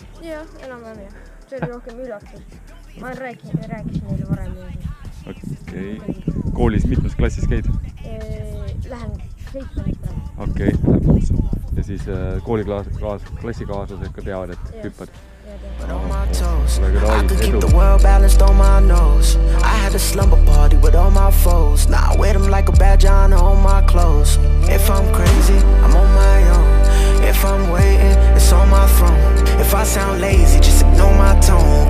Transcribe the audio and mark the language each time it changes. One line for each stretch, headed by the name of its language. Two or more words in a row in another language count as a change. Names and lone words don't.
Estonian: Jah, enam-vähem jah. See oli rohkem üllatus. Ma rääkisin neile varem. Okei. Koolis mitmes klassis käid? Lähen 7. Okei. Ja siis klassikaaslased ka teavad, et hüppad?
English: I could keep the world balanced on my nose. I had a slumber party with all my foes. Now I wear them like a badge on all my clothes. If I'm crazy, I'm on my own. If I'm waiting, it's on my throne. If I sound lazy, just ignore my tone.